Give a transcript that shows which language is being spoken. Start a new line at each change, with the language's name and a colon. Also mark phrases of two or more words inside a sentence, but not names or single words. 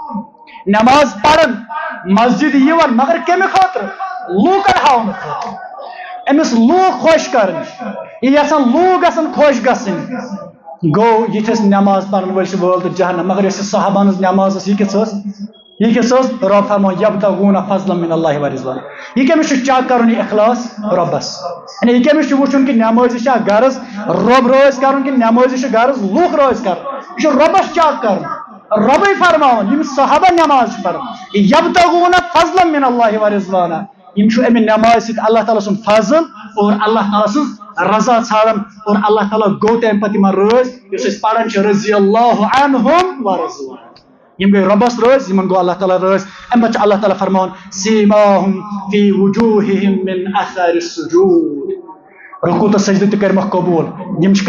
Kashmiri: نماز پران مسجد یِوان مگر کمہِ خٲطرٕ لوٗکن ہاونہٕ خٲطرٕ أمِس لوٗکھ خۄش کرٕنۍ یہِ یژھان لوٗکھ گژھن خۄش گژھٕنۍ گو یِتھس نماز پرن وٲلۍ چھِ وٲل تہٕ جہنم مگر یۄس یہِ صحابن ہٕنٛز نماز ٲس یہِ کِژھ ٲس رب فرمان
Arabic: یبتغون فضلا من اللہ ورضوانا
Kashmiri: یہ کٔمِس چھُ چیک کرُن یہِ اخلاص رۄبس یعنی یہِ کٔمِس چھُ وٕچھُن کہ نمٲزی چھا غرض رۄب رٲضۍ کرُن کہ نمٲزی چھُ غرض لوٗکھ رٲضۍ کرُن یہِ چھُ رۄبس چیک کرُن رۄبے فرماوان یِم صحابہ نماز چھِ پران
Arabic: یبتغون فضلا من اللہ ورضوانا
Kashmiri: یم چھُ امہِ نماز سۭتۍ اللہ تعالیٰ سُنٛد فضل اور اللہ تعالیٰ سٕنٛز رضا ژھانڈان اور اللہ تعالیٰ گوٚو تمہِ پتہٕ یِمن رٲضۍ یُس أسۍ پران چھِ
Arabic: رضی اللہ عنہم ورضوا
Kashmiri: یم گٔے رۄبس رٲضۍ یِمن گوٚو اللہ تعالیٰ رٲضۍ امہِ پتہٕ چھُ اللہ تعالیٰ فرماوان
Arabic: سیٖماہُم فی وجوٗہِہِم من اثر السجوٗد
Kashmiri: رکوع تہٕ سجدٕ تہِ کٔرمکھ قبوٗل یم چھِ